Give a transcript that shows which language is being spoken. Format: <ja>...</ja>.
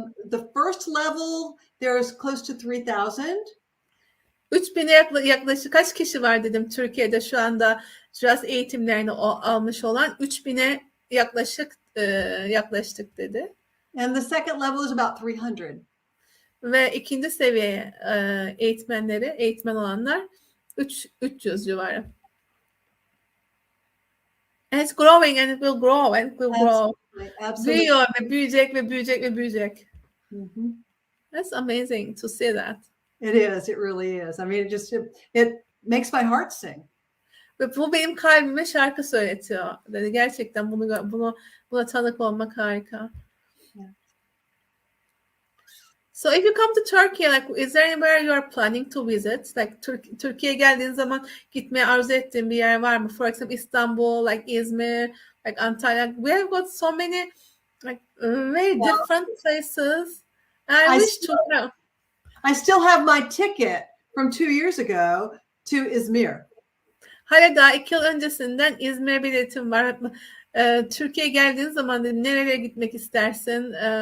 <en>The first level, there's close to 3,000.</en> <tr>3000'e yaklaşık kaç kişi var dedim Türkiye'de şu anda just eğitimlerini almış olan 3000'e yaklaştık dedi.</tr> <en>And the second level is about 300.</en> <tr>Ve ikinci seviye eğitmen olanlar 300 civarı.</tr> <en>And it's growing and it will grow and it will grow. Absolutely.</en> <tr>Büyüyor ve büyüyecek ve büyüyecek ve büyüyecek. Mm-hmm.</tr> <en>That's amazing to see that. It is. It really is. I mean, it makes my heart sing.</en> <tr>Ve bu benim kalbime şarkı söyletiyor. Dedi gerçekten buna tanık olmak harika.</tr> <en>Yeah. So if you come to Turkey, is there anywhere you are planning to visit?</en> <tr>Türkiye'ye geldiğin zaman gitmeye arzu ettiğin bir yer var mı?</tr> <en>For example, Istanbul, İzmir, Antalya. We have got so many very different places. I wish to know. I still have my ticket from 2 years ago to Izmir.</en> <tr>Hala daha 2 yıl öncesinden İzmir biletim var. Türkiye'ye geldiğin zaman nereye gitmek istersin?</tr>